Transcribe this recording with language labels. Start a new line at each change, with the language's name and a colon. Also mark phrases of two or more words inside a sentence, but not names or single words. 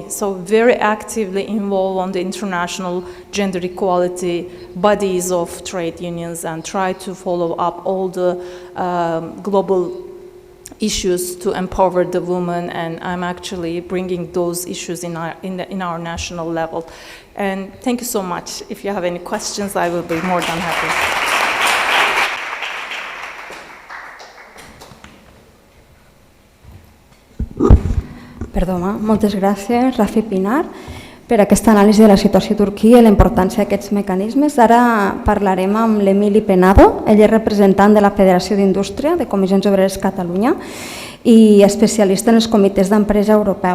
English: So very actively involved on the international gender equality bodies of trade unions and try to follow up all the global issues to empower the women, and I'm actually bringing those issues in our national level. And thank you so much. If you have any questions, I will be more than happy.
Catalan: Perdona, moltes gràcies, Rafi Pinar, per aquesta anàlisi de la situació a Turquia i la importància d'aquests mecanismes. Ara parlarem amb l'Emili Penado, ell és representant de la Federació d'Indústria de Comissions Obreres Catalunya i especialista en els comitès d'empresa europeus.